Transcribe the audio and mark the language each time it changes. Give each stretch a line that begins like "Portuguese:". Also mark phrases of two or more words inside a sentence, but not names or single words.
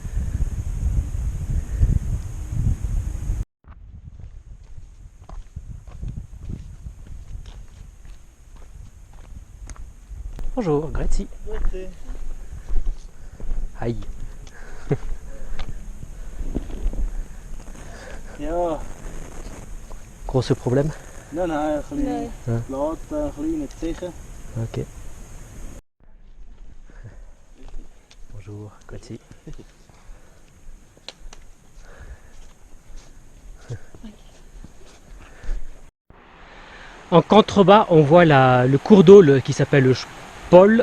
French: Bonjour, grazie. Aïe.
Dutch: Ja,
French: Gros problème?
Dutch: nee, een Nee. laat, een kleine tegen.
French: Ok. Bonjour, grazie. En contrebas, on voit le cours d'eau qui s'appelle le Spol.